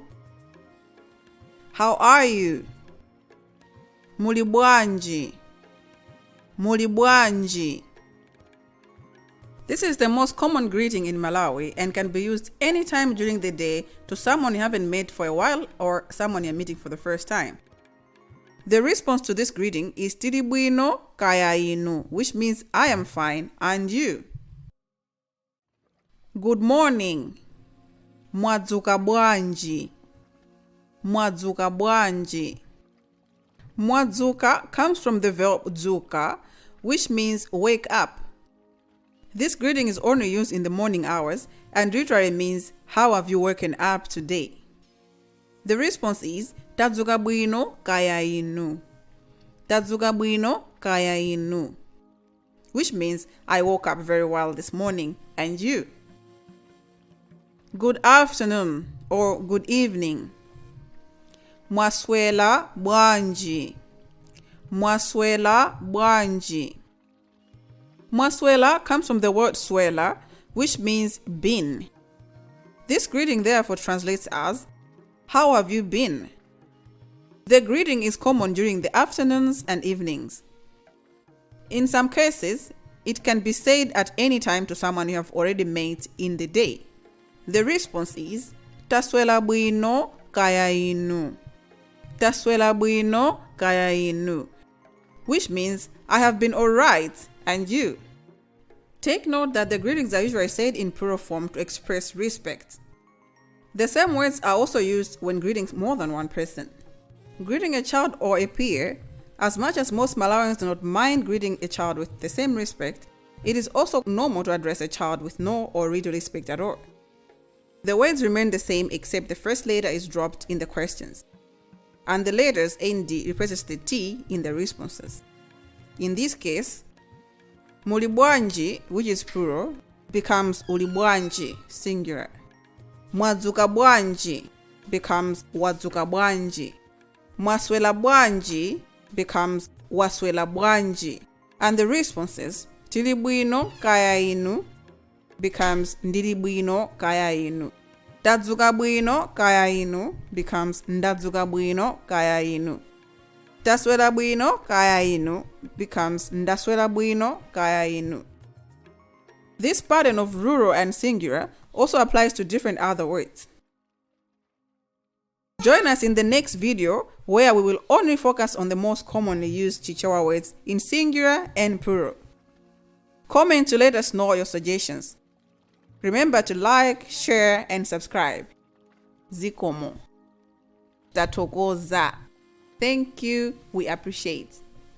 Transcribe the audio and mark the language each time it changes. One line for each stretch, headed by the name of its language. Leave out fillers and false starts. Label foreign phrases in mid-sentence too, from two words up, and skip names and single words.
English: How are you?
Nyanja: Muli Bwanji. Muli Bwanji.
English: This is the most common greeting in Malawi and can be used anytime during the day to someone you haven't met for a while or someone you're meeting for the first time. The response to this greeting is
Nyanja: Tili bwino kaya inu,
English: which means I am fine and you. Good morning.
Nyanja: Mwadzuka Bwanji. Mwadzuka Bwanji.
English: Mwadzuka comes from the verb dzuka, which means wake up. This greeting is only used in the morning hours and literally means how have you woken up today? The response is
Nyanja: Tadzuka bwino kaya inu. Tadzuka bwino kaya inu,
English: which means I woke up very well this morning and you. Good afternoon or good evening.
Nyanja: Mwaswela Bwanji. Mwaswela Bwanji.
English: Mwaswela comes from the word swela, which means been. This greeting therefore translates as, how have you been? The greeting is common during the afternoons and evenings. In some cases, it can be said at any time to someone you have already met in the day. The response is,
Nyanja: Taswela bwino kaya inu. Taswela bwino kaya inu,
English: which means I have been alright and you. Take note that the greetings are usually said in plural form to express respect. The same words are also used when greeting more than one person. Greeting a child or a peer, as much as most Malawians do not mind greeting a child with the same respect, it is also normal to address a child with no or little respect at all. The words remain the same except the first letter is dropped in the questions, and the letters ND replaces the T in the responses. In this case,
Nyanja: Muli Bwanji,
English: which is plural, becomes
Nyanja: Uli Bwanji,
English: singular.
Nyanja: Mwadzuka Bwanji becomes Mwadzuka Bwanji. Mwaswela Bwanji becomes Waswela Bwanji. And the responses, Tili bwino kaya inu becomes Ndili bwino kaya inu. Tadzuka bwino kaya inu becomes Ndadzuka bwino kaya inu. Taswela bwino kaya inu becomes Ndaswela bwino kaya inu.
English: This pattern of rural and singular also applies to different other words. Join us in the next video where we will only focus on the most commonly used Chichewa words in singular and plural. Comment to let us know your suggestions. Remember to like, share, and subscribe.
Nyanja: Zikomo. Tatokoza.
English: Thank you. We appreciate.